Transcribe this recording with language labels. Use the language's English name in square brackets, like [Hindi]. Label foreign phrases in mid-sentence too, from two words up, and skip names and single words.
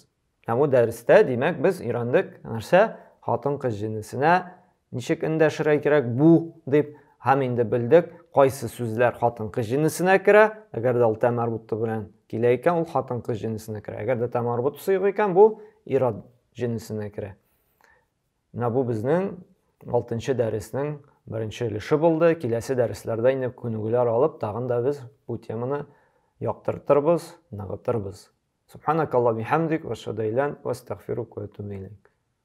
[Tatar] Һәм бу дәрестә, димәк, без өйрәндек нәрсә? Хатын-кыз җинесенә ничек эндәшергә кирәк бу дип, һәм инде белдек, кайсы сүзләр хатын-кыз җинесенә керә, әгәр дә ул тәмарбутты белән килә икән, ул хатын-кыз җинесенә керә. Әгәр дә тәмарбут сыйгы икән, бу ир-ат җинесенә керә. Менә бу безнең 6нчы дәреснең беренче өлеше булды. Киләсе дәресләрдә инде күнегүләр алып, тагын да без бу теманы яктыртырбыз, ныгытырбыз. [Arabic] سبحانك اللهم بحمدك وأشهد أن لا إله أستغفرك وأتوب إليك.